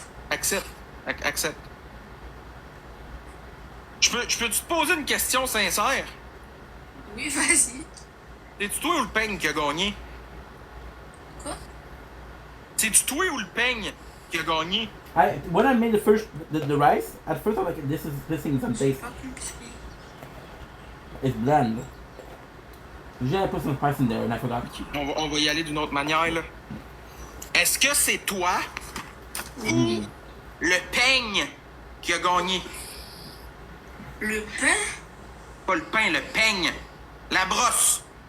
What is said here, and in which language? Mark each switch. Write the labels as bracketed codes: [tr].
[fr] Accepte. Accepte. Je peux te poser une question sincère? Oui, vas-y. C'est-tu toi ou le peigne qui a gagné? Quoi? C'est-tu toi ou le peigne qui a gagné? [en] When I made the rice, at first I was like, this thing is untasty. Fucking biscuit. It's bland. Usually I put some spice in there and I forgot. [fr] On va y aller d'une autre manière, là. Est-ce que c'est toi ou le peigne qui a gagné? Le pain? Pas le pain, le peigne. La brosse.